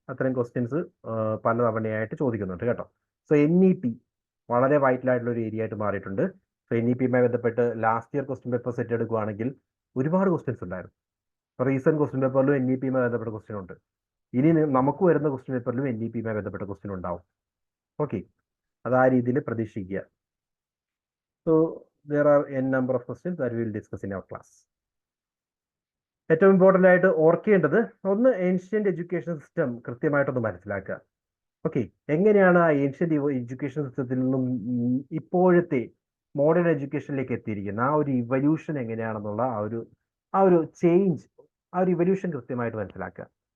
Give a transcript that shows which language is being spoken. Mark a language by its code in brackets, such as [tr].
[ml] അത്തരം ക്വസ്റ്റ്യൻസ് പല തവണയായിട്ട് ചോദിക്കുന്നുണ്ട് കേട്ടോ. സോ NEP വളരെ വൈറ്റൽ ആയിട്ടുള്ള ഒരു ഏരിയ ആയിട്ട് മാറിയിട്ടുണ്ട്. സോ NEPയുമായി ബന്ധപ്പെട്ട് last year question paper set എടുക്കുകയാണെങ്കിൽ ഒരുപാട് ക്വസ്റ്റ്യൻസ് ഉണ്ടായിരുന്നു. റീസെന്റ് ക്വസ്റ്റ്യൻ പേപ്പറിലും NEPയുമായി ബന്ധപ്പെട്ട ക്വസ്റ്റ്യൻ ഉണ്ട്. ഇനി നമുക്ക് വരുന്ന ക്വസ്റ്റ്യൻ പേപ്പറിലും NEPയുമായി ബന്ധപ്പെട്ട ക്വസ്റ്റ്യൻ ഉണ്ടാവും. ഓക്കെ, അത് ആ രീതിയിൽ പ്രതീക്ഷിക്കുക. So [en] there are n number of questions that we will discuss in our class. [ml] ഏറ്റവും ഇമ്പോർട്ടൻ്റ് ആയിട്ട് ഓർക്കേണ്ടത്, ഒന്ന് ഏൻഷ്യൻ്റ് എഡ്യൂക്കേഷൻ സിസ്റ്റം കൃത്യമായിട്ടൊന്ന് മനസ്സിലാക്കുക. ഓക്കെ, എങ്ങനെയാണ് ആ ഏൻഷ്യൻ്റ് എഡ്യൂക്കേഷൻ സിസ്റ്റത്തിൽ നിന്നും ഇപ്പോഴത്തെ മോഡേൺ എഡ്യൂക്കേഷനിലേക്ക് എത്തിയിരിക്കുന്നത്, ആ ഒരു ഇവല്യൂഷൻ എങ്ങനെയാണെന്നുള്ള ആ ഒരു ചേഞ്ച്, ആ ഒരു ഇവല്യൂഷൻ കൃത്യമായിട്ട് മനസ്സിലാക്കുക.